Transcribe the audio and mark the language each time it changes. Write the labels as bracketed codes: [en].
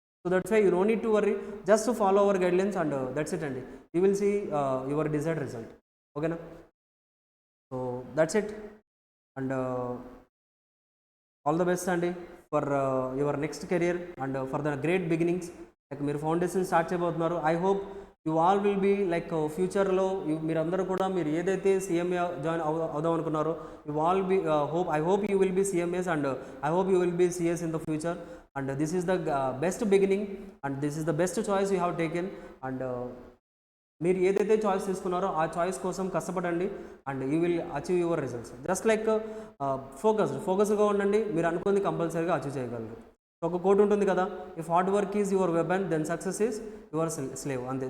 [en] So that's why you don't need to worry, just follow our guidelines and that's it, and you will see your desired result. Okay na? So that's it, and all the best and for your next career and for the great beginnings. Like [te] మీరు foundation start చేయబోతున్నారు. [en] I hope you all will be like ఫ్యూచర్లో [te] మీరందరూ కూడా మీరు ఏదైతే CMA join అవుదాం అనుకున్నారో [en] You all be I hope you will be CMAs and I hope you will be CS in the future. And this is the best beginning and this is the best choice you have taken. [te] And మీరు ఏదైతే choice తీసుకున్నారో ఆ choice కోసం కష్టపడండి [en] And you will achieve your results. [te] Just like ఫోకస్గా ఉండండి, మీరు అనుకుంది కంపల్సరీగా అచీవ్ చేయగలరు. ఒక కోట్ ఉంటుంది కదా, [en] If hard work is your weapon then success is your slave. అంతే.